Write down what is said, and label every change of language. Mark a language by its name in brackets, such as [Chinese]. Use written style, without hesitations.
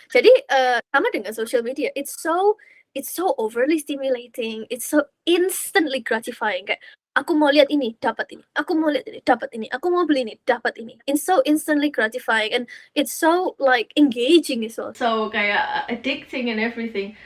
[Indonesian] Jadi sama dengan [English] social media, it's so overly stimulating, it's so instantly gratifying. [Indonesian] Kayak aku mau lihat ini, dapat ini. Aku mau lihat ini, dapat ini. Aku mau beli ini, dapat ini. [English] It's so instantly gratifying and it's so like engaging as well. So kayak addicting and everything.